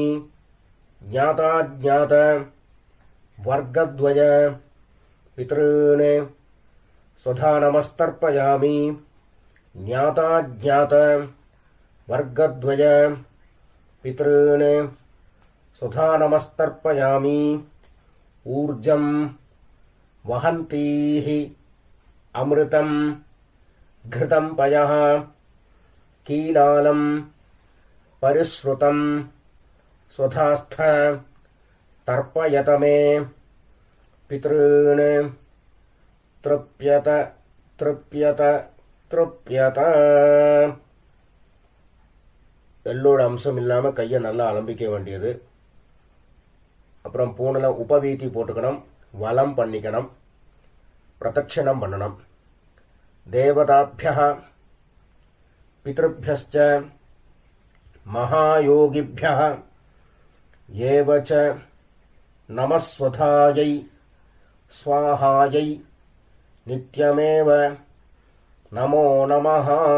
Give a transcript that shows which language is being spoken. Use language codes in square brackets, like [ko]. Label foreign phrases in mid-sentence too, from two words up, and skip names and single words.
[sa] ज्ञाताज्ञात वर्गद्वय पितॄन् स्वधा नमस्तर्पयामि ज्ञाताज्ञात वर्गद्वय पितॄन् स्वधा नमस्तर्पयामि ऊर्जं वहन्तीः अमृतं घृतं पयः कीलालं परिश्रुतं स्वधास्थ तर्पयत मे पितॄन् तृप्यत तृप्यत तृप्यत. [ta] எள்ளோட அம்சம் இல்லாமல் கையை நல்லா அலம்பிக்க வேண்டியது. அப்புறம் பூனில் உபவீதி போட்டுக்கணும், வலம் பண்ணிக்கணும், பிரதட்சணம் பண்ணணும். [sa] देवताभ्यः पितृभ्यश्च महायोगिभ्यः एव च नमस्स्वधायै स्वाहायै नित्यमेव नमो नमः.